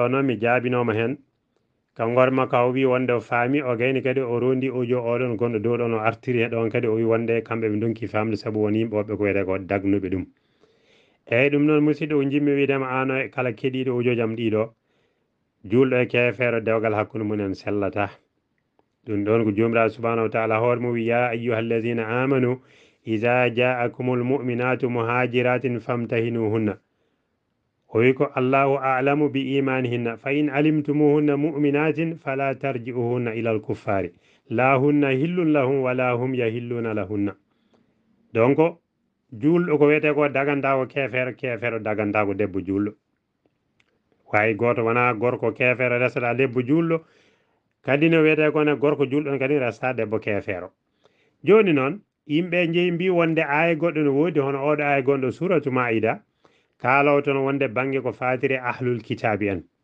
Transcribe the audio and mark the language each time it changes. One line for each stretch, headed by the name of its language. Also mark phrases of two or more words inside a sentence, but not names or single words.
Fula: o noon mi jaabinoma hen ka gorma ka o wi wonde o faami o gayni kadi o rondi audio oɗon gonɗo dow ɗon o artiri e ɗon kadi o wi wonde kamɓe ɓe donki famde saabu won yimɓe woɓɓe ko wiyete ko dagnuɓe ɗum eyyi ɗum noon musidɗo ko jimmi widema an o kala keeɗiɗo audio jam ɗiɗo julɗo e keefeero dewgal hakkude munen sellata ɗum ɗon ko jomiraɗo
Arabic: سبحانه وتعالى
Fula: hoore mum wi
Arabic: يا أيها الذين آمنوا إذا جاءكم المؤمنات مهاجرات فامتحنوهن
Fula: o wi ko
Arabic: الله أعلم بإيمانهن فإن علمتموهن مؤمنات فلا ترجعوهن إلى الكفار لا هن حل لهم ولا هم يحلون لهن donc
Fula: julɗo ko wiyete ko daganta ko keefeero daganta ko debbo julɗo wawi goto wona gorko keefeero resata debbo julɗo kadi no wiyete ko ne gorko julɗo kadi resta debbo keefeero joni noon yimɓe jeeyi mbi wonde aya goɗɗo no woodi hono oɗo aya gonɗo suratu maida kaalaw toon wonde banggue ko fatiri
Arabic: أهل الكتاب
Fula: en